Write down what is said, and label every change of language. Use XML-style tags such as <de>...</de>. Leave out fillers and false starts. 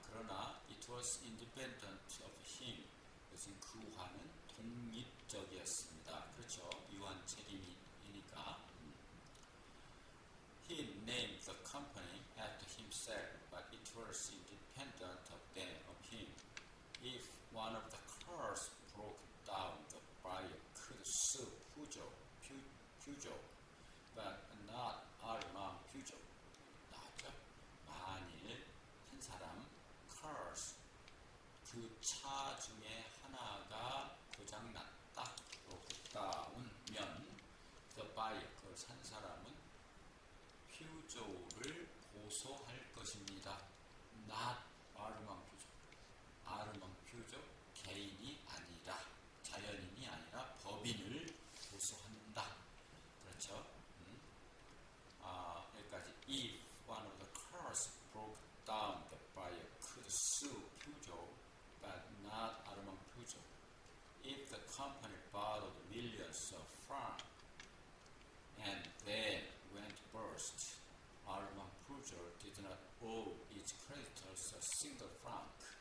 <ko>그러나</ko> <en>it was independent of him.</en> <ko>그것은 그와는 독립적이었습니다. 그렇죠. 유한 책임이니까.</ko> <en>He named the company after himself, but it was independent of him. If one of the cars broke down, the buyer could sue Pujol, but not Armand Pujol.</en> <ko>나왔죠? 만일 한 사람 cars, 그 차 중에 하나가 고장났다,</ko> <en>broke down</en> <ko>면 the buyer, 그걸 산 사람은 퓨조를 고소할 것입니다.</ko> <en>not Armand Pujol.</en> <ko>Armand Pujol 개인이 아니라, 자연인이 아니라 법인을 고소한다. 그렇죠? 여기까지.</ko> <en>If one of the cars broke down, the buyer could sue Pujol, but not Armand Pujol. If the company borrowed millions of francs and then went bust, Armand Pujol did not owe its creditors a single franc.</en>